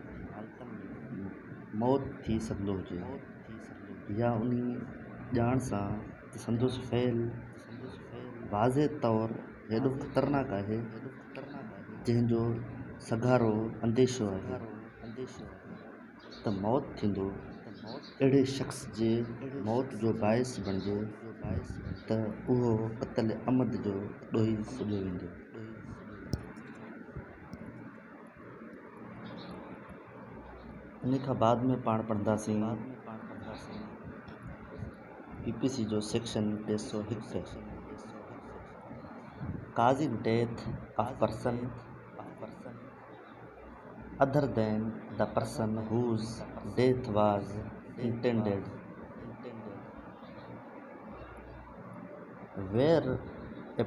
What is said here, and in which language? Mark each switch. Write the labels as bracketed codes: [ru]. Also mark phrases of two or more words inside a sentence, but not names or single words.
[sd] मौत थी सघंदो हुजे, या उन ॼाण सां त संदुसि फ़इल वाज़े तौर हेॾो ख़तरनाक आहे जंहिंजो सघारो अंदेशो आहे त मौत थींदो, अहिड़े शख़्स जे मौत जो बाइस बणिजे त उहो कत्ल आमद जो ॾोही सॾियो वेंदो। इन खां बाद में पाण पढ़ंदासीं PPC जो सेक्शन 301 [en] causing death of person other than the person whose death was intended, where a